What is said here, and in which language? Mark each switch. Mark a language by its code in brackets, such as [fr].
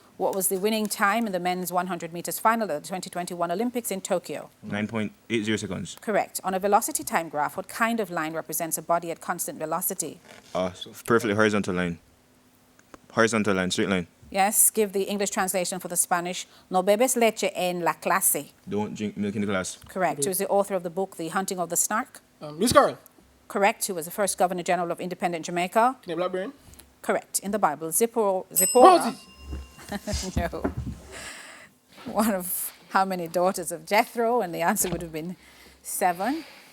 [en] What was the winning time in the men's 100 meters final at the 2021 Olympics in Tokyo? 9.80 seconds. Correct. On a velocity time graph, what kind of line represents a body at constant velocity? Perfectly horizontal line. Horizontal line, straight line. Yes, give the English translation for the Spanish. [es] No bebes leche en la clase. [en] Don't drink milk in the glass. Correct. Who is the author of the book The Hunting of the Snark? Miss Carl. Correct. Who was the first Governor General of independent Jamaica? Kenya Blackburn. Correct. In the Bible, Zipporah. No. One of how many daughters of Jethro? And the answer would have been 7.